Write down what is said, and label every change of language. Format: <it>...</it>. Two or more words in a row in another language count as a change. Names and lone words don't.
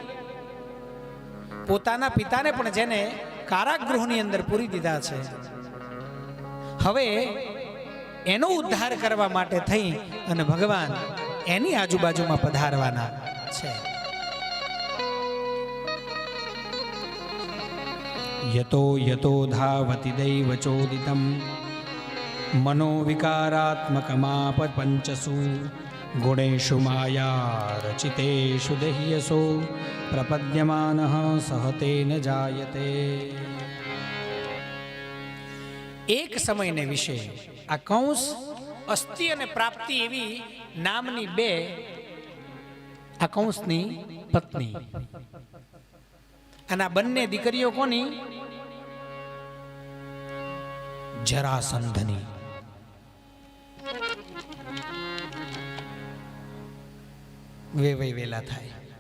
<gu>પોતાના પિતાને પણ જેને કારાગૃહની અંદર પૂરી દીધા છે, હવે એનો ઉદ્ધાર કરવા માટે થઈ અને ભગવાન એની આજુબાજુમાં પધારવાના છે।</gu> <sa>યતો યતો ધાવતિ દૈવચોદિતમ मनोविकारात्मकमाप पंचसु गुणेषु माया रचितेषु दह्यसो प्रपद्यमानः सहतेन जायते।</sa> <gu>એક સમયને વિષય આ કંસ અસ્થિ અને પ્રાપ્તિ એવી નામની બે આ કંસની પત્ની, અને આ બંને દીકરીઓ કોની? જરાસંધની। વેલા થાય।</gu>